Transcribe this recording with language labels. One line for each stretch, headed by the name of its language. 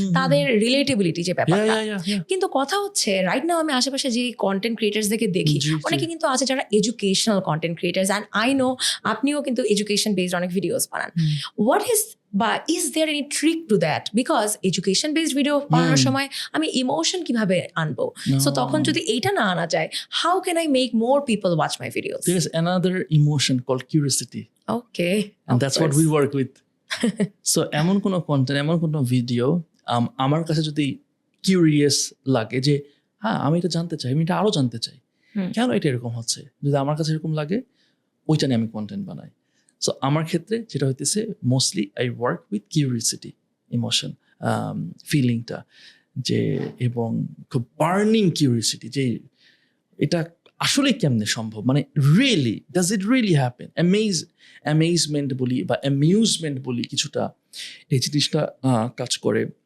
Bangla: তাদের রিলেটেবিলিটি যে ব্যাপারটা। কিন্তু কথা হচ্ছে রাইট নাও আমি আশেপাশে যে কন্টেন্ট ক্রিয়েটার্সদেরকে দেখি, অনেকে কিন্তু আছে যারা educational content creators,
English: and I know
Bangla: আপনিও কিন্তু এডুকেশন বেসড অনেক ভিডিওস বানান।
English: What is বা is there any trick to that?
Bangla: Because education based video বানানোর সময় আমি ইমোশন কিভাবে আনবো?
English: So তখন যদি এইটা না আনা যায়, how can I make more people watch my videos? There is another emotion called curiosity. Okay. And that's what we work with.
Bangla: So এমন কোনো কন্টেন্ট, এমন কোনো ভিডিও আমার কাছে যদি কিউরিয়াস লাগে যে হ্যাঁ আমি এটা জানতে চাই, আমি এটা আরো জানতে চাই, কেন এটা এরকম হচ্ছে, যদি আমার কাছে এরকম লাগে ওইটা নিয়ে আমি কন্টেন্ট বানাই। সো আমার ক্ষেত্রে যেটা হইতেছে
English: mostly I work with curiosity,
Bangla: emotion, ফিলিংটা, যে এবং খুব বার্নিং কিউরিয়াসিটি যে এটা আসলে কেমনে সম্ভব, মানে
English: really does it really happen,
Bangla: amazement বলি বা অ্যামিউজমেন্ট বলি কিছুটা, এই জিনিসটা কাজ করে।